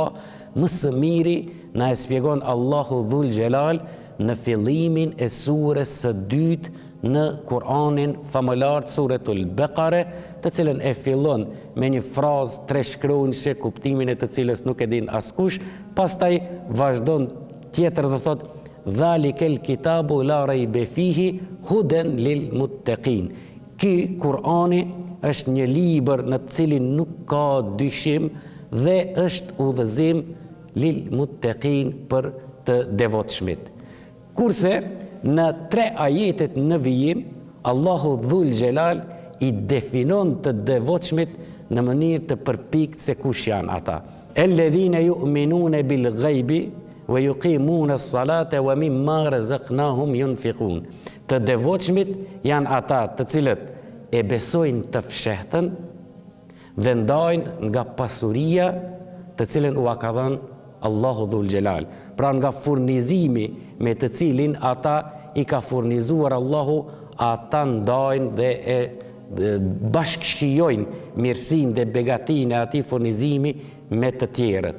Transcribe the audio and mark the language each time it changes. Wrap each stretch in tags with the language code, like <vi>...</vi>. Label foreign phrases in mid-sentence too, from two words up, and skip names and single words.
<sq>më së miri na e shpjegon Allahu Dhul Xhelal në fillimin e surës së dytë në Kur'anin famëlar, suretul Beqare, të cilën e fillon me një frazë treshkronjëse, kuptimin e të cilës nuk e din askush, pastaj vazhdon tjetër dhe thot:</sq> <ar>"ذلك الكتاب لا ريب فيه هدى للمتقين."</ar> <sq>Ky Kur'ani është një libër në të cilin nuk ka dyshim dhe është udhëzim</sq> <ar>للمتقين,</ar> <sq>për të devotshmit. Kurse në 3 ajetet në vijim, Allahu Dhul Xhelal i definon të devotshmit në mënyrë të përpikt se kush janë ata.</sq> <ar>الذين يؤمنون بالغيب ويقيمون الصلاة ومما رزقناهم ينفقون.</ar> <sq>Të devotshmit janë ata të cilët e besojnë të fshehtën dhe ndajnë nga pasuria të cilën u ka dhënë Allahu Dhul Xhelal. Pra nga furnizimi me të cilin ata i ka furnizuar Allahu, ata ndajnë dhe e bashkëshijojnë mirësinë dhe begatinë e atij furnizimi me të tjerët.</sq>